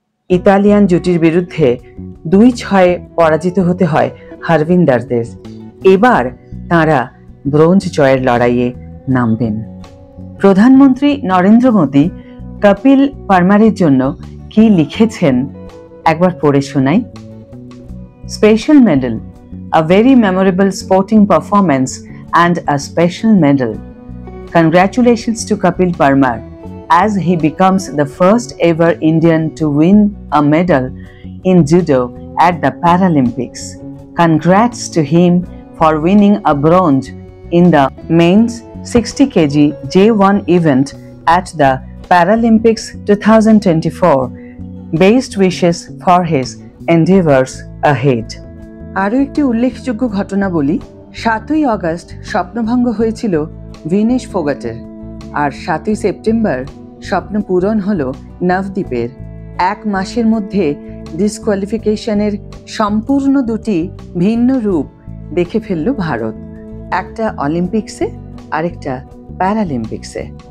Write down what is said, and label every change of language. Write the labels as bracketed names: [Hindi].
[Bangla] Italian জুটির বিরুদ্ধে 2-6 পরাজিত হতে হয় হরবিন্দরদের। এবার তাঁরা ব্রোঞ্জ জয়ের লড়াইয়ে নামবেন। প্রধানমন্ত্রী নরেন্দ্র মোদী কপিল পারমারের জন্য কি লিখেছেন একবার পড়ে শোনাই। [English] Special medal, a very memorable sporting performance and a special medal. Congratulations to Kapil Parmar as he becomes the first ever Indian to win a medal in judo at the Paralympics. Congrats to him for winning a bronze in the men's 60 kg J1 event at the Paralympics 2024. Best wishes for his endeavors ahead. [Bangla] আরও একটি উল্লেখযোগ্য ঘটনা বলি। 7ই August স্বপ্নভঙ্গ হয়েছিল ভিনেশ ফোগাটের, আর 7ই September স্বপ্ন পূরণ হলো নবদ্বীপের। 1 মাসের মধ্যে ডিসকোয়ালিফিকেশনের সম্পূর্ণ 2টি ভিন্ন রূপ দেখে ফেলল ভারত, একটা অলিম্পিক্সে আরেকটা প্যারালিম্পিক্সে।